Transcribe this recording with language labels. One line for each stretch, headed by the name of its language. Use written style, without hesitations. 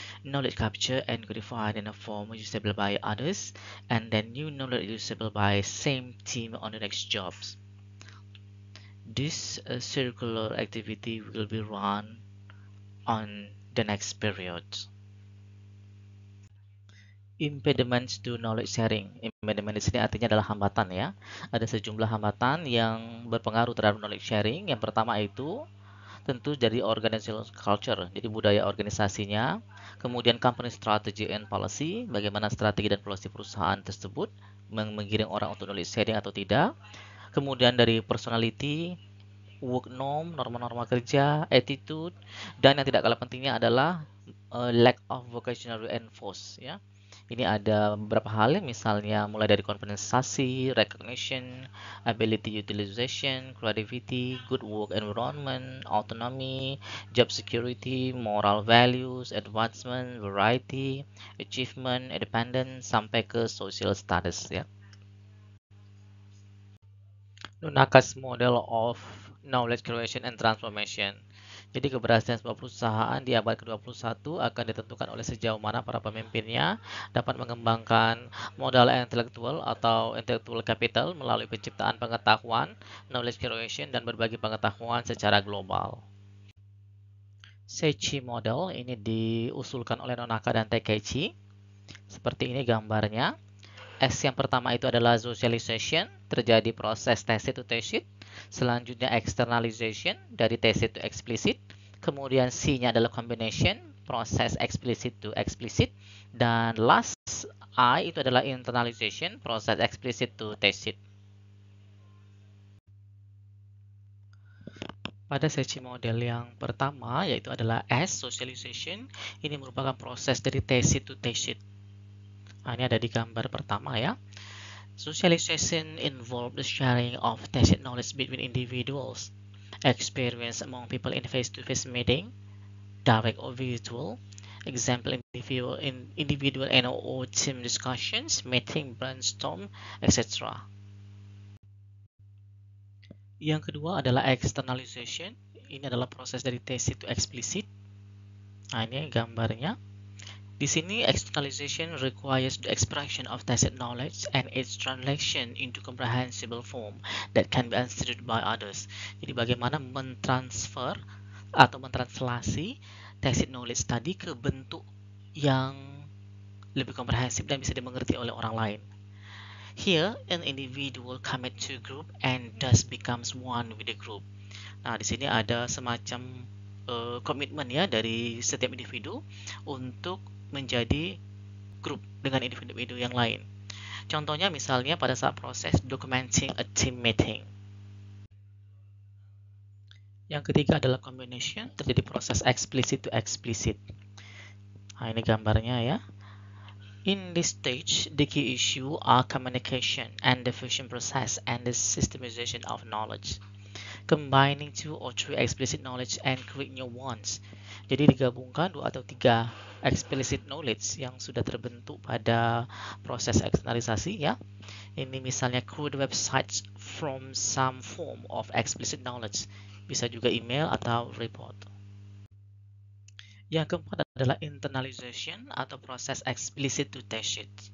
English: Knowledge captured and codified in a form usable by others, and then new knowledge usable by same team on the next jobs. This circular activity will be run on the next period. Impediments to knowledge sharing.
Indonesian: Impediment di sini artinya adalah hambatan ya. Ada sejumlah hambatan yang berpengaruh terhadap knowledge sharing. Yang pertama itu tentu dari organizational culture, jadi budaya organisasinya. Kemudian
English: company strategy and policy,
Indonesian: bagaimana strategi dan polisi perusahaan tersebut menggiring orang untuk knowledge sharing atau tidak. Kemudian dari personality, work norm, norma-norma kerja, attitude, dan yang tidak kalah pentingnya adalah
English: lack of vocational reinforce
Indonesian: ya. Ini ada beberapa hal, misalnya mulai dari kompensasi,
English: recognition, ability utilization, creativity, good work environment, autonomy, job security, moral values, advancement, variety, achievement, independence,
Indonesian: sampai ke
English: social status ya. Nonaka's model of knowledge creation and transformation.
Indonesian: Jadi keberhasilan sebuah perusahaan di abad ke-21 akan ditentukan oleh sejauh mana para pemimpinnya dapat mengembangkan modal intelektual atau
English: intellectual capital
Indonesian: melalui penciptaan pengetahuan,
English: knowledge creation,
Indonesian: dan berbagi pengetahuan secara global. Seichi model ini diusulkan oleh Nonaka dan Takeichi. Seperti ini gambarnya. S yang pertama itu adalah socialization, terjadi proses
English: tacit to tacit.
Indonesian: Selanjutnya externalization, dari
English: tacit to explicit.
Indonesian: Kemudian C-nya adalah combination, proses
English: explicit to explicit.
Indonesian: Dan last I itu adalah internalization, proses
English: explicit to tacit.
Indonesian: Pada sesi model yang pertama, yaitu adalah S, socialization, ini merupakan proses dari
English: tacit to tacit.
Indonesian: Nah, ini ada di gambar pertama ya.
English: Socialization involves the sharing of tacit knowledge between individuals, experience among people in face-to-face meeting, direct or virtual, example individual and or team discussions, meeting, brainstorm, etc.
Indonesian: Yang kedua adalah externalization. Ini adalah proses dari
English: tacit to explicit.
Indonesian: Nah, ini gambarnya. Di sini,
English: externalization requires the expression of tacit knowledge and its translation into comprehensible form that can be understood by others.
Indonesian: Jadi bagaimana mentransfer atau mentranslasi tacit knowledge tadi ke bentuk yang lebih komprehensif dan bisa dimengerti oleh orang lain.
English: Here, an individual commit to a group and thus becomes one with the group.
Indonesian: Nah, di sini ada semacam komitmen ya dari setiap individu untuk menjadi grup dengan individu-individu yang lain. Contohnya misalnya pada saat proses
English: documenting a team meeting.
Indonesian: Yang ketiga adalah combination, terjadi proses
English: explicit to explicit.
Indonesian: Nah, ini gambarnya ya.
English: In this stage, the key issue are communication and diffusion process and the systemization of knowledge. Combining two or three explicit knowledge and create new ones.
Indonesian: Jadi digabungkan 2 atau 3 explicit knowledge yang sudah terbentuk pada proses eksternalisasi ya. Ini misalnya
English: create websites from some form of explicit knowledge.
Indonesian: Bisa juga email atau report. Yang keempat adalah internalization atau proses
English: explicit to tacit.